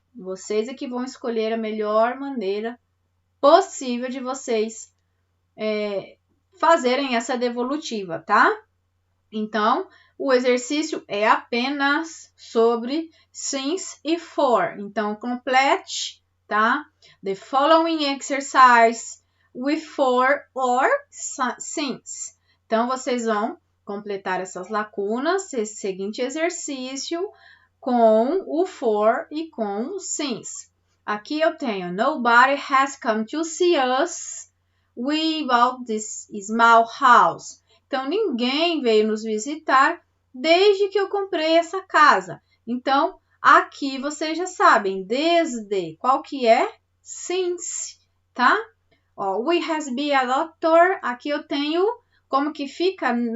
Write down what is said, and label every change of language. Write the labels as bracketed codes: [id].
[pt] Vocês é que vão escolher a melhor maneira possível de vocês fazerem essa devolutiva, tá? Então, o exercício é apenas sobre since e for. Então, complete, tá? [en] The following exercise with for or since. [pt] Então, vocês vão completar essas lacunas, esse seguinte exercício, com o for e com o since. Aqui eu tenho, [en] nobody has come to see us. We bought this small house. [pt] Então, ninguém veio nos visitar desde que eu comprei essa casa. Então, aqui vocês já sabem, desde, qual que é? Since, tá? Ó, [en] we has been a doctor, [pt] aqui eu tenho, como que fica?